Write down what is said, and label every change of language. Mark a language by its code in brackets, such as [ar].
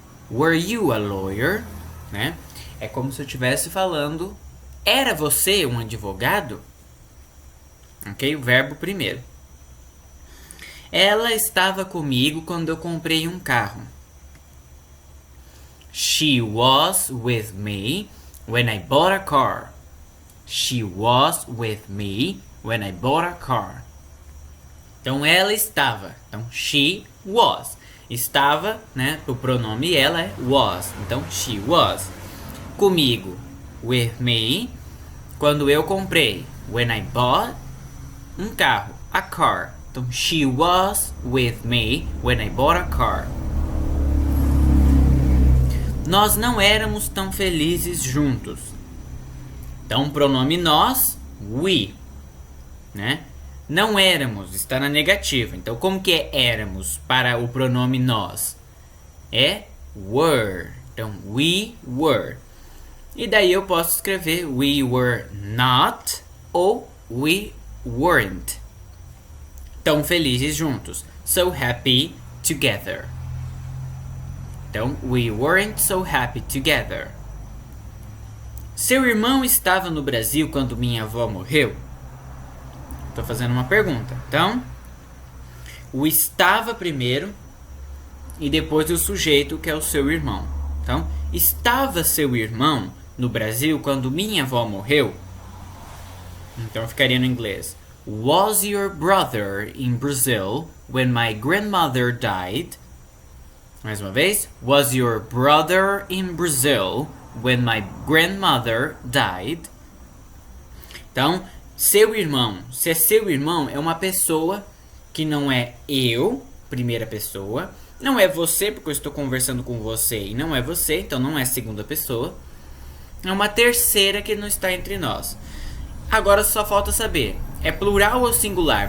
[en] Were you a lawyer? [pt] Né? É como se eu estivesse falando, era você um advogado? Ok? O verbo primeiro. Ela estava comigo quando eu comprei um carro. [en] She was with me when I bought a car. She was with me when I bought a car. [pt] Então, ela estava. Então, [en] she was. [pt] Estava, né? O pronome ela é was. Então, [en] she was. [pt] Comigo. [en] With me. [pt] Quando eu comprei. [en] When I bought. [pt] Um carro. [en] A car. Então, she was with me when I bought a car. [pt] Nós não éramos tão felizes juntos. Então, pronome nós, we, né? Não éramos, está na negativa. Então, como que é éramos para o pronome nós? É were. Então, [en] we were. [pt] E daí eu posso escrever [en] we were not [pt] ou [en] we weren't. [pt] Tão felizes juntos. [en] So happy together. Então, we weren't so happy together. [pt] Seu irmão estava no Brasil quando minha avó morreu? Estou fazendo uma pergunta. Então, o estava primeiro e depois o sujeito, que é o seu irmão. Então, estava seu irmão no Brasil quando minha avó morreu? Então, ficaria no inglês. [en] Was your brother in Brazil when my grandmother died? [pt] Mais uma vez. [en] Was your brother in Brazil when my grandmother died? [pt] Então, seu irmão. Se é seu irmão, é uma pessoa que não é eu, primeira pessoa. Não é você, porque eu estou conversando com você e não é você, então não é segunda pessoa. É uma terceira que não está entre nós. Agora só falta saber, é plural ou singular?